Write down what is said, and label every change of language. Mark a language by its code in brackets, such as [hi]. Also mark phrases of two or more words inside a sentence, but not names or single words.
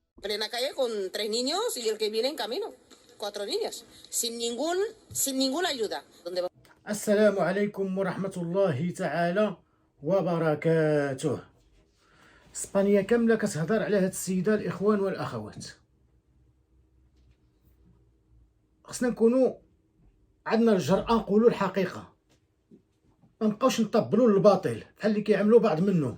[es] plena calle con 3 niños y el que viene en camino, 4 niños, sin ninguna ayuda. [ar] السلام عليكم ورحمة الله تعالى وبركاته. اسبانيا كاملة كتهضر على هاد السيدة، الإخوان والأخوات. خصنا نكونوا عندنا الجرأة نقولوا الحقيقة، ما نبقاوش نطبلوا للباطل بحال اللي كيعملوا بعض منهم.